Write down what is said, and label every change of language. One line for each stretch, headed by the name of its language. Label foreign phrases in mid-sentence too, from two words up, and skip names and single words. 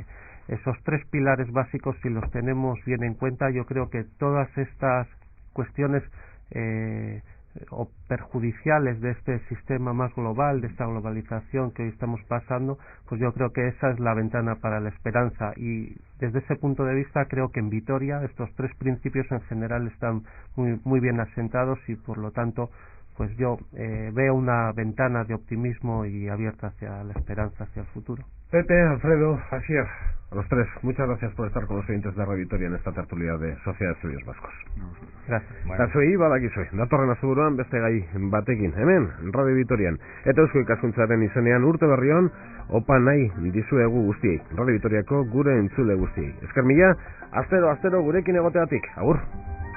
Spanish: Esos 3 pilares básicos, si los tenemos bien en cuenta, yo creo que todas estas cuestiones o perjudiciales de este sistema más global, de esta globalización que hoy estamos pasando, pues yo creo que esa es la ventana para la esperanza, y desde ese punto de vista creo que en Vitoria estos 3 principios en general están muy bien asentados, y por lo tanto pues yo veo una ventana de optimismo y abierta hacia la esperanza, hacia el futuro. Pepe, Alfredo, Asier, a los 3, muchas gracias por estar con los oyentes de Radio Vitoria en esta tertulia de Sociedad de Estudios Vascos. Gracias.
Basque: Kazuei badakizue, datorren asteburuan beste gai batekin, hemen, Radio Vitorian. Eta Eusko Ikaskuntzaren izenean urte berrion, opa nahi dizuegu guztiei, Radio Vitoriako gure entzule guztiei. Esker mila, astero gurekin egoteatik, agur!